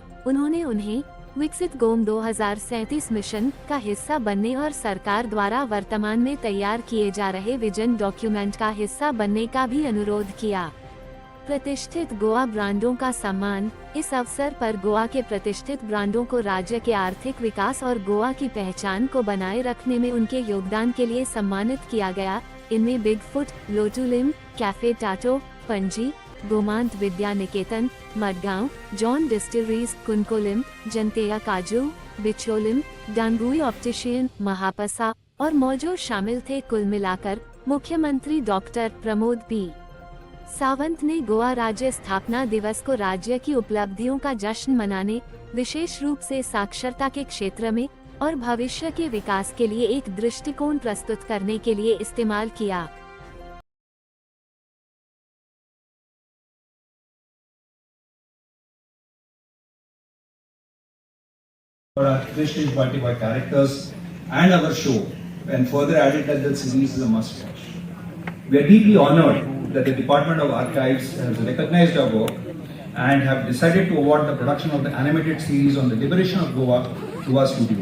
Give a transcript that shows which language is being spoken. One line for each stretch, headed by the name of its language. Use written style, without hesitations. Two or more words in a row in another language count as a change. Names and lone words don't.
Hindi: उन्होंने उन्हें विकसित गोवा 2037 मिशन का हिस्सा बनने और सरकार द्वारा वर्तमान में तैयार किए जा रहे
English: vision document
Hindi: का हिस्सा बनने का भी अनुरोध किया। प्रतिष्ठित गोवा ब्रांडों का सम्मान। इस अवसर पर गोवा के प्रतिष्ठित ब्रांडों को राज्य के आर्थिक विकास और गोवा की पहचान को बनाए रखने में उनके योगदान के लिए सम्मानित किया गया। इनमें बिग फुट, लोटुलिम, कैफे टाटो, पणजी, गोमांत विद्या निकेतन, मडगांव, जॉन डिस्टिलरीज, कुनकोलिम, जनतेया काजू, बिचोलिम, डांगुई ऑप्टिशियन, महापसा और मौजो शामिल थे। कुल मिलाकर मुख्यमंत्री डॉक्टर प्रमोद पी सावंत ने गोवा राज्य स्थापना दिवस को राज्य की उपलब्धियों का जश्न मनाने, विशेष रूप से साक्षरता के क्षेत्र में और भविष्य के विकास के लिए एक दृष्टिकोण प्रस्तुत करने के लिए इस्तेमाल किया।
English: Christian Party by characters and our show, and further added that the series is a must-watch. We are deeply honored that the Department of Archives has recognized our work and have decided to award the production of the animated series on the liberation of Goa to our studio.